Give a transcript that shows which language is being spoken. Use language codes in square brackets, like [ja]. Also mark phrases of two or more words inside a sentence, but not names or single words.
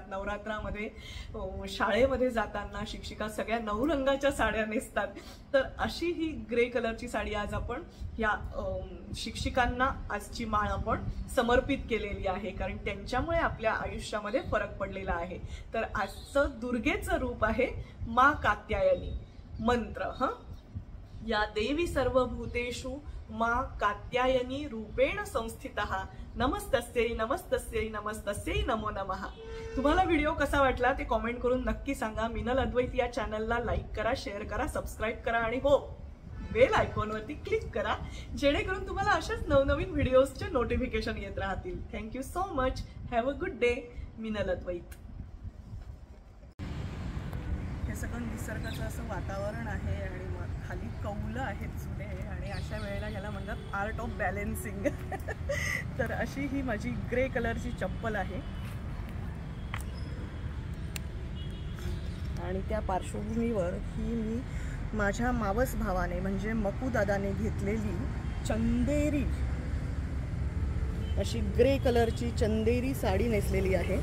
[mr] नवरात्रामध्ये शाळेमध्ये जाताना शिक्षिका सगळ्या 9 रंगाच्या साड्या नेसतात. तर अशी ही [en] grey colourची [mr] साडी आज आपण या शिक्षिकांना आजची माळ आपण समर्पित केलेली आहे. कारण त्यांच्यामुळे आपल्या आयुष्यामध्ये फरक पडलेला आहे. तर आजचं दुर्गेचं रूप आहे मा कात्यायनी मंत्र. [sa] या देवी सर्वभूतेषु मा कात्यायनी रूपेण संस्थितः नमस्तस्यै नमस्तस्यै नमस्तस्यै नमो नमः. [mr] तुम्हाला व्हिडिओ कसा वाटला ते कॉमेंट करून नक्की सांगा. मिनल अद्वैत या चॅनलला लाईक करा, शेअर करा, सबस्क्राईब करा आणि हो [en] bell iconवरती [mr] क्लिक करा जेणेकरून तुम्हाला अशाच नवनवीन व्हिडिओजचे नोटिफिकेशन येत राहतील. [en] Thank you so much. Have a good day. [mr] मिनल अद्वैत. हे सगळं निसर्गाचं असं वातावरण आहे आणि खाली कौलं आहेत जुने आणि अशा वेळेला ह्याला म्हणतात [en] art of balancing. [mr] तर अशी ही माझी [en] grey colourची [mr] चप्पल आहे आणि त्या पार्श्वभूमीवर ही मी माझ्या मावस भावाने म्हणजे मकू दादाने घेतलेली चंदेरी अशी [en] grey colourची [mr] चंदेरी साडी नेसलेली आहे.